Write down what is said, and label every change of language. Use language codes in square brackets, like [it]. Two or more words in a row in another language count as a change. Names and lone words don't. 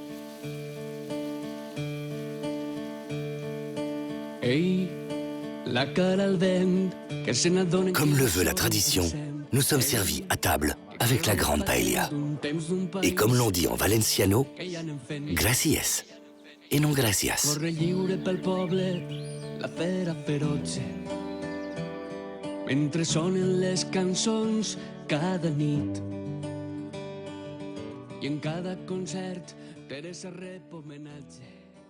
[fr] Comme le veut la tradition, nous sommes servis à table avec la grande paella. Et comme l'on dit en valenciano, gracias et non gracias. [ca] Mentre sonen les cançons cada nit i en cada concert Teresa rep homenatge.